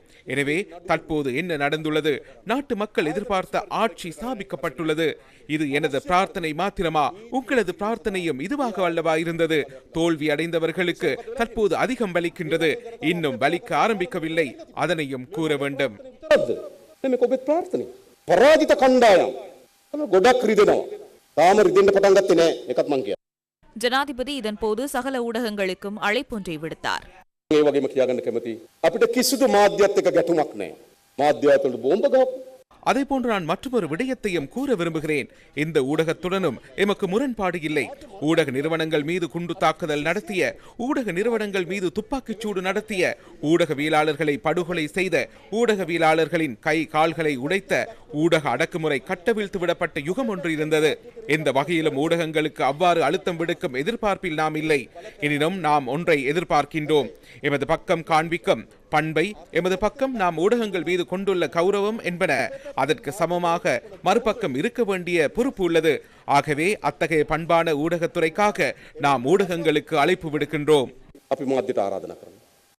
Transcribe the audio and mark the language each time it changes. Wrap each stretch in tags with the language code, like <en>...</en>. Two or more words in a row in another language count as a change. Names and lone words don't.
<ta>எனவே தற்போது என்ன நடந்துள்ளது? நாட்டு மக்கள் எதிர்பார்த்த ஆட்சி ஸ்தாபிக்கப்பட்டுள்ளது. இது எனது பிரார்த்தனை மாத்திரமா? உங்களது பிரார்த்தனையும் இதுவாக அல்லவா இருந்தது? தோல்வி அடைந்தவர்களுக்கு தற்போது அதிகம் வலிக்கின்றது. இன்னும் வலிக்க ஆரம்பிக்கவில்லை. அதனையும் கூற வேண்டும்.</ta> <si>පරාජිත කණ්ඩායම් ගොඩක් රිදෙනවා. තාම රිදෙන්න පටන් ගත්තේ නැහැ. ඒකත් මං කියනවා.</si> <ta>ஜனாதிபதி இதன்போது சகல ஊடகங்களுக்கும் அழைப்பொன்றை விடுத்தார்.</ta> <si>ඒ වගේම කියාගන්න කැමතියි. අපිට කිසිදු මාධ්‍යත් එක්ක ගැටුමක් නැහැ. මාධ්‍යවලට බෝම්බ ගහපු.</si> <ta>அதே போன்று நான் மற்றொரு விடயத்தையும் கூற விரும்புகிறேன். இந்த ஊடகத்துடனும் எமக்கு முரண்பாடு இல்லை. ஊடக நிறுவனங்கள் மீது குண்டு தாக்குதல் நடத்திய, ஊடக நிறுவனங்கள் மீது துப்பாக்கிச்சூடு நடத்திய, ஊடகவியலாளர்களை படுகொலை செய்த, ஊடகவியலாளர்களின் கை கால்களை உடைத்த, ஊடக அடக்குமுறை கட்டவிழ்த்து விடப்பட்ட யுகம் ஒன்று இருந்தது. எந்த வகையிலும் ஊடகங்களுக்கு அவ்வாறு அழுத்தம் விடுக்கும் எதிர்பார்ப்பில் நாம் இல்லை. எனினும் நாம் ஒன்றை எதிர்பார்க்கின்றோம். எமது பக்கம் காண்பிக்கும் பண்பை, எமது பக்கம் நாம் ஊடகங்கள் மீது கொண்டுள்ள கௌரவம் என்பன அதற்கு சமமாக மறுபக்கம் இருக்க வேண்டிய பொறுப்பு உள்ளது. ஆகவே அத்தகைய பண்பான ஊடகத்துறைக்காக நாம் ஊடகங்களுக்கு அழைப்பு விடுக்கின்றோம்.</ta> <si>අපි මාධ්‍යට ආරාධනා කරනවා.</si>